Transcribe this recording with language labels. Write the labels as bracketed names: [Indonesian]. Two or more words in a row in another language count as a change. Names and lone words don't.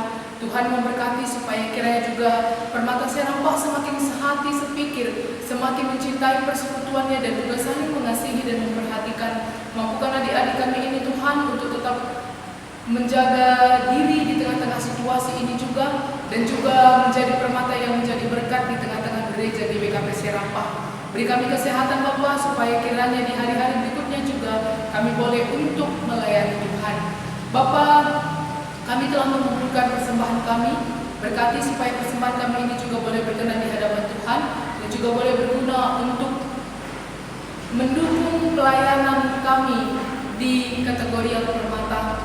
[Indonesian] Tuhan memberkati supaya kiranya juga Permata Serampah semakin sehati sepikir, semakin mencintai persekutuannya dan juga saling mengasihi dan memperhatikan. Mampukan adik-adik kami ini Tuhan untuk tetap menjaga diri di tengah-tengah situasi ini juga, dan juga menjadi permata yang menjadi berkat di tengah-tengah gereja GBKP Serampah. Beri kami kesehatan Bapa, supaya kiranya di hari-hari berikutnya juga kami boleh untuk melayani Tuhan. Bapa, kami telah mengumpulkan persembahan kami, berkati supaya persembahan kami ini juga boleh berkenan di hadapan Tuhan, dan juga boleh berguna untuk mendukung pelayanan kami di kategori yang permata.